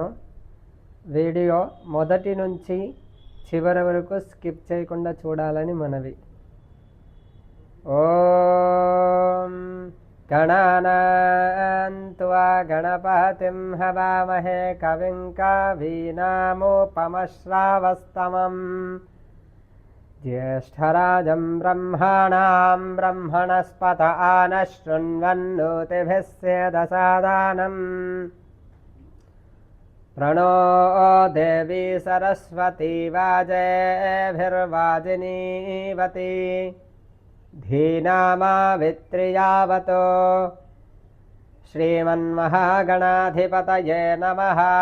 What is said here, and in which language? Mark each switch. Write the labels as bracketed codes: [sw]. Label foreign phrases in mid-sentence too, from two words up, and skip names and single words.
[te] వీడియో మొదటి నుంచి చివరి వరకు స్కిప్ చేయకుండా చూడాలని మనవి. [sa] ఓం గణానాం త్వా గణపతిం హవామహే కవిం కవీనాముపమశ్రావస్తమం ज्येष्ठराजं ब्रह्मणां ब्रह्मणस्पत आनशृण्वन्नोतिभिः सेदसादानम् प्रणो देवी सरस्वती वाजेभिर्वाजिनीवती धीनामावित्रियावतो श्रीमन्महागणाधिपतये नमः.